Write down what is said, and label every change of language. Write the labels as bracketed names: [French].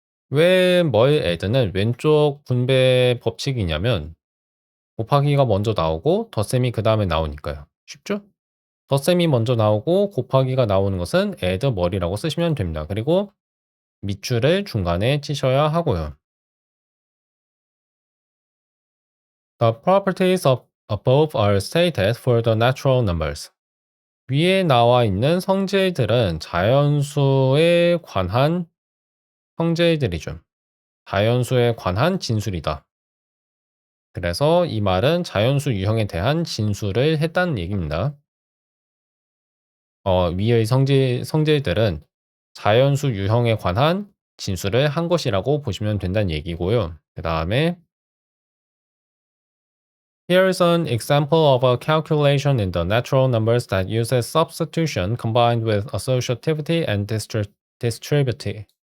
[Korean] 왜 뭘 add는 왼쪽 분배 법칙이냐면 곱하기가 먼저 나오고 덧셈이 그 다음에 나오니까요. 쉽죠? 덧셈이 먼저 나오고 곱하기가 나오는 것은 add 멀이라고 쓰시면 됩니다. 그리고 밑줄을 중간에 치셔야 하고요. [English] The properties of above are stated for the natural numbers. [Korean] 위에 나와 있는 성질들은 자연수에 관한 성질들이죠. 자연수에 관한 진술이다. 그래서 이 말은 자연수 유형에 대한 진술을 했다는 얘기입니다. 위의 성질들은 자연수 유형에 관한 진술을 한 것이라고 보시면 된다는 얘기고요. 그 다음에 [English] Here's an example of a calculation in the natural numbers that uses substitution combined with associativity and distributivity.